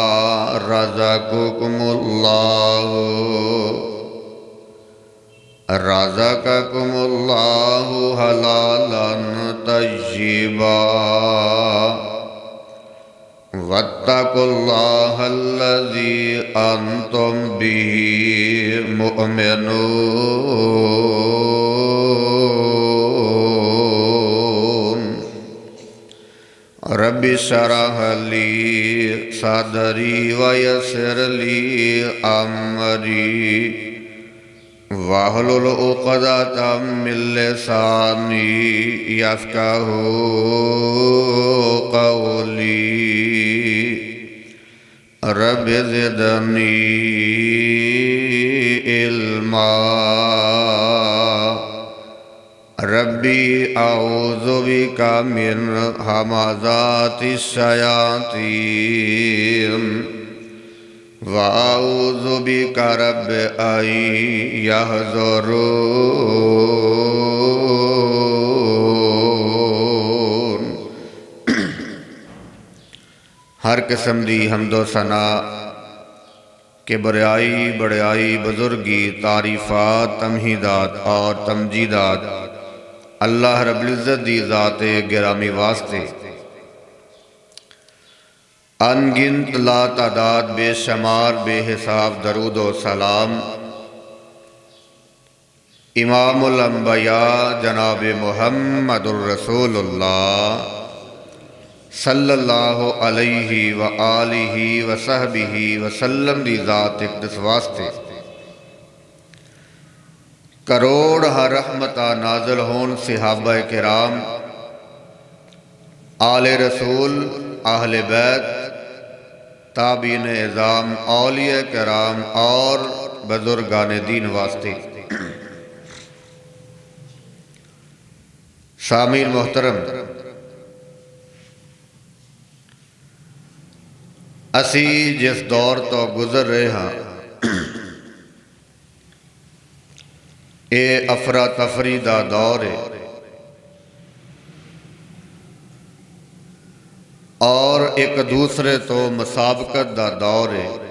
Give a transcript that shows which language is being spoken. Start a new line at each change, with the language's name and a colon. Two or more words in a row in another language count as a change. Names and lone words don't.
Arabic: رزقكم الله حلالا طيبا واتقوا الله الذي أنتم به مؤمنون رب اشرح لي صدري ويسر لي أمري واحلل عقدة من لساني يفقهوا قولي رب زدني علما رب أعوذ بك من همزات الشياطين وأعوذ بك رب أن يحضرون.
Punjabi: ہر قسم دی حمد و ثنا کے بریائی وڈیائی بزرگی تعریفات تمہیدات اور تمجیدات
Arabic: الله رب العزة
Punjabi: دی ذات گرامی واسطے ان گنت لاتعداد بے شمار بے حساب درود و سلام
Arabic: إمام الأنبياء
Punjabi: جناب
Arabic: محمد رسول الله صلى الله عليه وآله وصحبه وسلم
Punjabi: دی ذات اقدس واسطے کروڑ ہر رحمتاں نازل ہون صحابہ کرام آل رسول اہل بیت تابعین عظام اولیاء کرام اور بزرگان دین واسطے. سامعین محترم، اسی جس دور توں گزر رہے ہاں یہ افراتفری دا دور ہے اور ایک دوسرے توں مسابقت دا دور ہے और एक दूसरे तो मुसाबकत दा दौर है।